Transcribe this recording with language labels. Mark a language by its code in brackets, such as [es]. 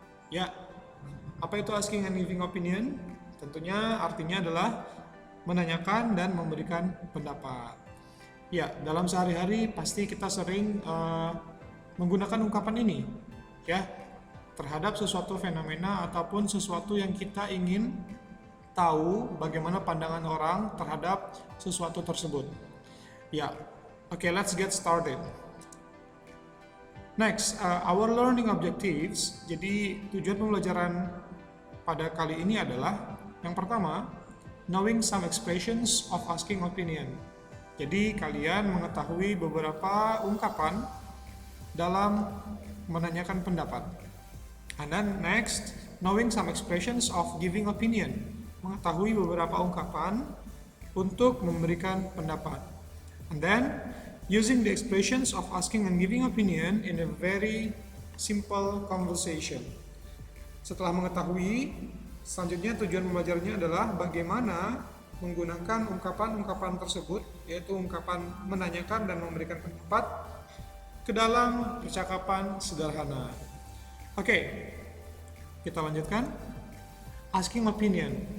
[id] Ya, apa itu asking and giving opinion? Tentunya artinya adalah menanyakan dan memberikan pendapat. Ya, dalam sehari-hari pasti kita sering menggunakan ungkapan ini, ya, terhadap sesuatu fenomena ataupun sesuatu yang kita ingin tahu bagaimana pandangan orang terhadap sesuatu tersebut. [en] Ya, oke, let's get started. Next, our learning objectives. [id] Jadi tujuan pembelajaran pada kali ini adalah yang pertama, [en] knowing some expressions of asking opinion. [id] Jadi kalian mengetahui beberapa ungkapan dalam menanyakan pendapat. [en] And then next, knowing some expressions of giving opinion. [id] Mengetahui beberapa ungkapan untuk memberikan pendapat. [en] And then, using the expressions of asking and giving opinion in a very simple conversation. [id] Setelah mengetahui, selanjutnya tujuan pembelajarannya adalah bagaimana menggunakan ungkapan-ungkapan tersebut, yaitu ungkapan menanyakan dan memberikan pendapat, ke dalam percakapan sederhana. Oke, kita lanjutkan. Asking opinion.